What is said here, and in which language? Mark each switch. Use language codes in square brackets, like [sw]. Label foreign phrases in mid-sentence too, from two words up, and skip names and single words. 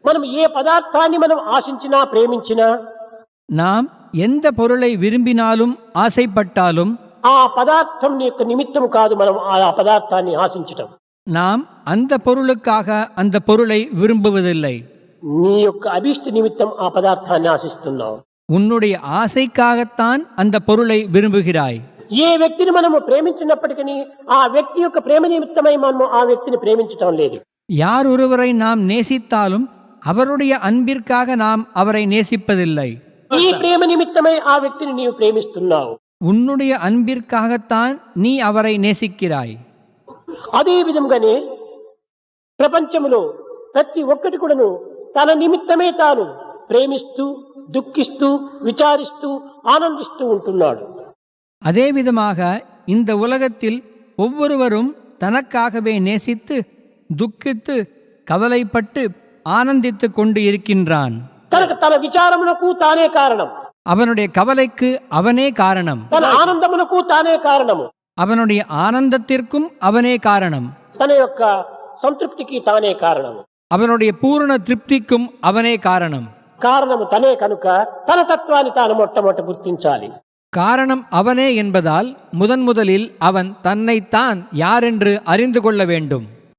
[te] మనం ఏ పదార్థాన్ని మనం ఆశించినా ప్రేమించినా [ta] நாம் எந்த பொருளை விரும்பினாலும் ஆசைப்பட்டாலும் [te] ఆ పదార్థం యొక్క నిమిత్తము కాదు మనం ఆ పదార్థాన్ని ఆశించటం. [ta] நாம் அந்த பொருளுக்காக அந்த பொருளை விரும்புவதில்லை. [te] నీ యొక్క అభీష్ట నిమిత్తం ఆ పదార్థాన్ని ఆశిస్తున్నావు. [ta] உன்னுடைய ஆசைக்காகத்தான் அந்த பொருளை விரும்புகிறாய். [te] ఏ వ్యక్తిని మనము ప్రేమించినప్పటికీ ఆ వ్యక్తి యొక్క ప్రేమ నిమిత్తమై మనము ఆ వ్యక్తిని ప్రేమించటం లేదు. [ta] யார் ஒருவரை நாம் நேசித்தாலும் அவருடைய அன்பிற்காக நாம் அவரை நேசிப்பதில்லை. [te] ఈ ప్రేమ నిమిత్తమై ఆ వ్యక్తిని నీవు ప్రేమిస్తున్నావు. [ta] உன்னுடைய அன்பிற்காகத்தான் நீ அவரை நேசிக்கிறாய். [te] అదే విధంగానే ప్రపంచంలో ప్రతి ఒక్కటి కూడాను తన నిమిత్తమే తాను ప్రేమిస్తూ దుఃఖిస్తూ విచారిస్తూ ఆనందిస్తూ ఉంటున్నాడు. [ta] அதே விதமாக இந்த உலகத்தில் ஒவ்வொருவரும் தனக்காகவே நேசித்து துக்கித்து கவலைப்பட்டு ஆனந்தித்து கொண்டு இருக்கின்றான். [te] కనుక తన విచారమునకు తానే కారణం, [ta] அவனுடைய கவலைக்கு அவனே காரணம், [te] తన ఆనందమునకు తానే కారణము, [ta] அவனுடைய ஆனந்தத்திற்கும் அவனே காரணம், [te] తన యొక్క సంతృప్తికి తానే కారణము, [ta] அவனுடைய பூரண திருப்திக்கும் அவனே காரணம். [te] కారణము తనే కనుక తన తత్వాన్ని తాను మొట్టమొదట గుర్తించాలి. [ta] காரணம் அவனே என்பதால் முதலில் அவன் தன்னைத்தான் யாரென்று அறிந்து கொள்ள வேண்டும்.